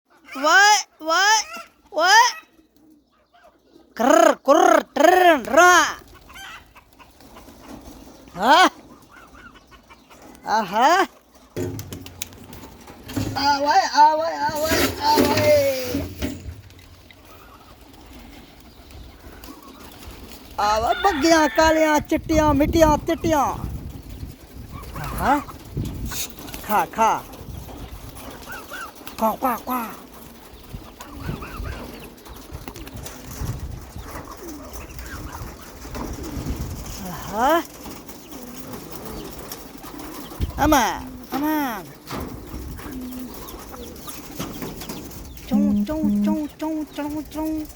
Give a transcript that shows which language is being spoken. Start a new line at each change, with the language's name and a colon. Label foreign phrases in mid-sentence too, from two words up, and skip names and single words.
English: What? What? What? Krr, krr, trr, ra. Hah? Aha. Away, away, away, away.
Punjabi: ਆਵਾ ਬੱਗੀਆਂ ਕਾਲੀਆਂ ਚਿੱਟੀਆਂ ਮਿੱਟੀਆਂ ਤਿੱਟੀਆਂ ਹਾਂ ਖਾ ਖਾ ਕਵਾ ਕਵਾ ਕਵਾ ਹਾਂ aman aman cung cung cung cung cung cung